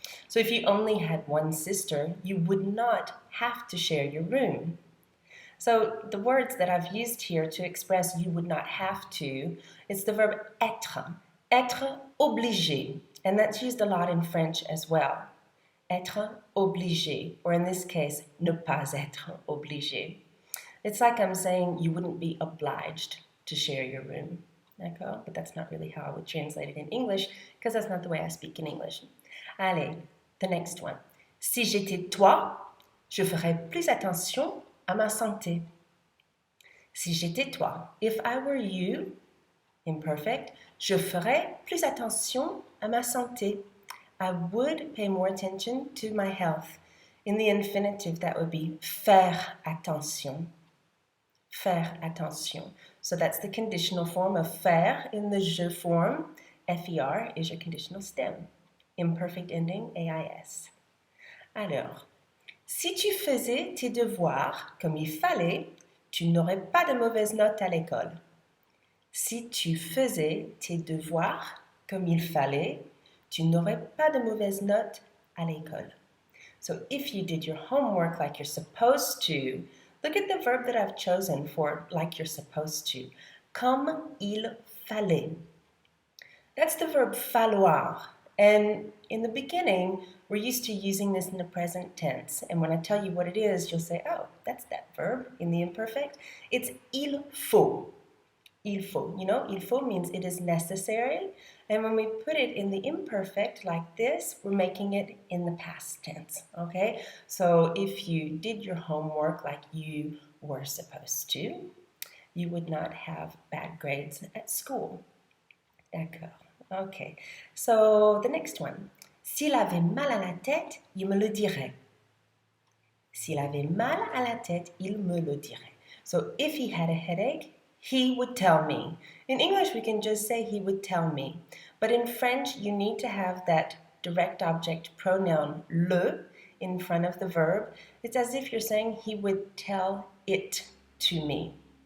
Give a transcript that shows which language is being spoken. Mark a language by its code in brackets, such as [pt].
[en] So if you only had one sister, you would not have to share your room. So the words that I've used here to express you would not have to, it's the verb [fr] être, être obligé, [en] and that's used a lot in French as well. [fr] Être obligé, [en] or in this case, [fr] ne pas être obligé. [en] It's like I'm saying you wouldn't be obliged to share your room. [fr] D'accord? [en] But that's not really how I would translate it in English, because that's not the way I speak in English. [fr] Allez, [en] the next one. [fr] Si j'étais toi, je ferais plus attention à ma santé. Si j'étais toi, [en] if I were you, [fr] imperfect, je ferais plus attention à ma santé. [en] I would pay more attention to my health. In the infinitive, that would be [fr] faire attention. Faire attention. [en] So that's the conditional form of faire in the je form. F-E-R is your conditional stem. Imperfect ending, A-I-S. [fr] Alors, si tu faisais tes devoirs comme il fallait, tu n'aurais pas de mauvaises notes à l'école. Si tu faisais tes devoirs comme il fallait, tu n'aurais pas de mauvaises notes à l'école. [en] So if you did your homework like you're supposed to, look at the verb that I've chosen for like you're supposed to. [fr] Comme il fallait. [en] That's the verb falloir. And in the beginning, we're used to using this in the present tense. And when I tell you what it is, you'll say, oh, that's that verb in the imperfect. It's [fr] il faut. Il faut. [en] You know, [fr] il faut [en] means it is necessary. And when we put it in the imperfect like this, we're making it in the past tense, okay? So if you did your homework like you were supposed to, you would not have bad grades at school. [fr] D'accord. [en] Okay. So the next one. [fr] S'il avait mal à la tête, il me le dirait. S'il avait mal à la tête, il me le dirait. [en] So if he had a headache, he would tell me. In English, we can just say he would tell me. But in French, you need to have that direct object pronoun le in front of the verb. It's as if you're saying he would tell it to me.